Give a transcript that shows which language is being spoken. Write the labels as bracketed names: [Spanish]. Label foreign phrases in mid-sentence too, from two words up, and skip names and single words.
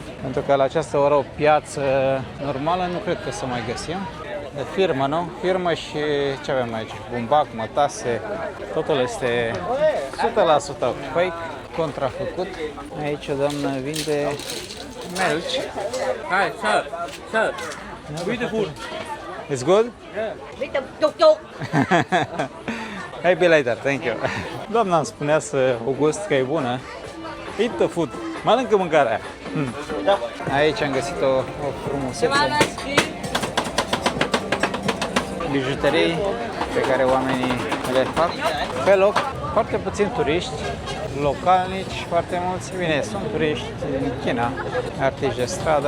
[Romanian] Pentru că la această oră o piață normală nu cred că să mai găsim. De firmă, nu? Firmă și ce avem aici? Bumbac, mătase, totul este 100% fake, contrafăcut. Aici o doamnă vinde melci. Hai, [English] sir. Beautiful. It's good? [Romanian] Uite, ciuc. [English] Maybe later, thank you. [Romanian] Doamna îmi spunea să o gust că e bună. [English] Eat the food. [Romanian] Mănâncă mâncarea. Aici am găsit o frumusețe. Bijuterii pe care oamenii le fac pe loc. Foarte puțini turiști, localnici, foarte mulți. Bine, sunt turiști din China, artiști de stradă.